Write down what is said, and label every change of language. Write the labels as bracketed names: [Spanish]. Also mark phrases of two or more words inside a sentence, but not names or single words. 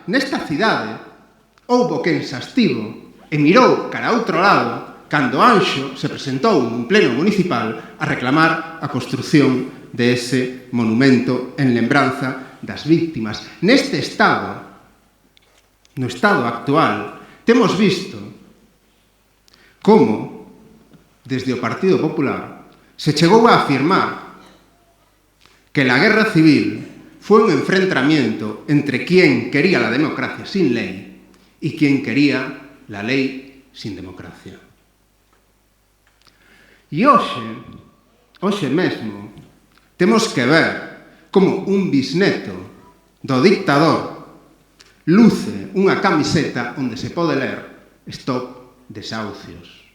[Galician] Nesta cidade houbo quen se astivo e mirou cara a outro lado cando Anxo se presentou nun pleno municipal a reclamar a construción de ese monumento en lembranza das víctimas. Neste estado, no estado actual, temos visto como desde o Partido Popular, se chegou a afirmar que [Spanish] la guerra civil fue un enfrentamiento entre quien quería la democracia sin ley y quien quería la lei sin democracia. [Galician] E hoxe mesmo, temos que ver como un bisneto do dictador luce unha camiseta onde se pode ler Stop Desahucios.